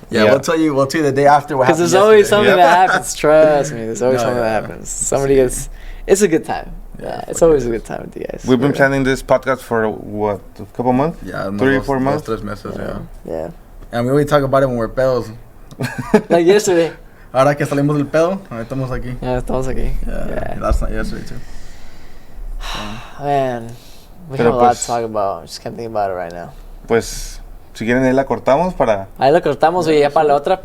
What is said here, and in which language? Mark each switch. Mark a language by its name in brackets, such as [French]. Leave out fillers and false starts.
[English] Yeah, we'll tell you the day after what happened. Because there's always something that happens. Trust me, there's always something that happens. Somebody gets. It's a good time. Yeah, it's always a good time with you guys. We've been planning this podcast for what, a couple months? Yeah, 3-4 months. [Spanish] 3 meses, [English] yeah. And we only talk about it when we're pedos. Like yesterday. [Spanish] Ahora que salimos del pedo, ahora estamos aquí. Yeah, estamos aquí. [English] Yeah. Last night, yesterday too. Man, we have a lot to talk about. I just can't think about it right now. [Spanish] Pues, Si quieren ahí la cortamos para... Ahí lo cortamos y ya para la otra,